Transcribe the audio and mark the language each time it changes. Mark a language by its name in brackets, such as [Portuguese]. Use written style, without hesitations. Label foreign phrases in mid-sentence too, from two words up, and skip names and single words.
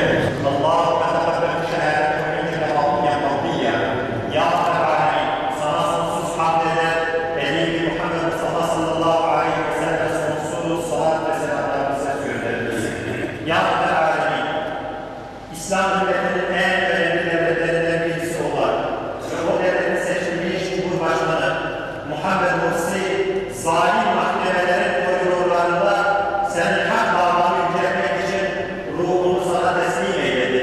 [Arabic] اللهم تقبل شهادته عندك قضية قضية يا رب العالمين [Turkish] sana sonsuz hamd eder Peygamber Muhammed Mustafa [Arabic] صلى الله عليه وسلم [Turkish] sonsuz salat ve selamlarımızı göndeririz. [Arabic] يا رب العالمين, [Turkish] İslam devletinin en önemli devletlerinden birisi olan ve o devletin seçilmiş Cumhurbaşkanı Muhammed Mursi zalim mahkemelerin koridorlarında senin hak davanı yüceltmek için ruhunu sana teslim eyledi.